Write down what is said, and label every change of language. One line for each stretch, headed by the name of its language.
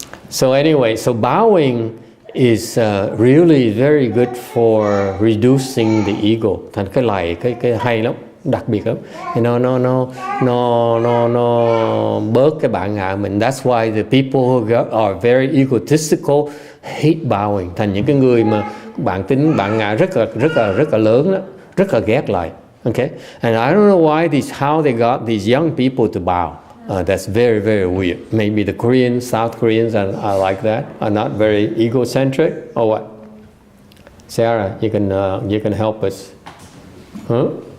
English: So anyway, so bowing is really very good for reducing the ego.
Vietnamese: Thành cái lạy cái hay lắm, đặc biệt lắm. Nó bớt cái bản ngã mình.
English: That's why the people who are very egotistical hate bowing.
Vietnamese: Thành những cái người mà bản ngã rất là lớn đó, rất là ghét lại.
English: Okay, and I don't know how they got these young people to bow. That's very, very weird. Maybe the Koreans, South Koreans are like that, are not very egocentric, or what? Sarah, you can help us. Huh?